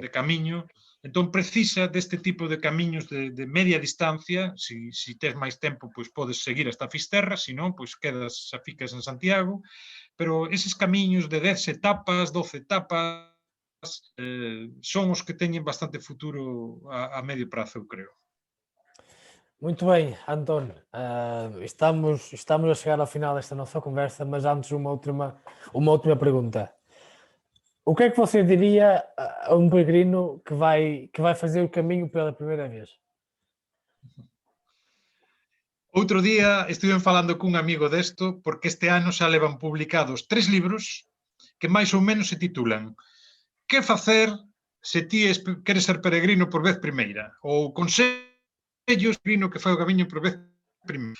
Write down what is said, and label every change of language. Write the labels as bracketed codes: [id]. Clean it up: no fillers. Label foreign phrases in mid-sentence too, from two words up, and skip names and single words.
[gl] de camiño, entón precisa deste tipo de camiños de media distancia, si tes máis tempo, pois podes seguir hasta Fisterra, se non, pois quedas, xa ficas en Santiago, pero eses camiños de 10 etapas, 12 etapas, son os que teñen bastante futuro a medio prazo, eu creo. [pt] Muito bem, António. Estamos a chegar ao final desta nossa conversa, mas antes uma última pergunta. O que é que você diria a um peregrino que vai fazer o caminho pela primeira vez? [gl] Outro día estuve falando cun amigo desto, porque este ano xa levan publicados 3 libros que máis ou menos se titulan Que facer se ti queres ser peregrino por vez primeira? Ou consellos peregrino que fai o camiño por vez primeira.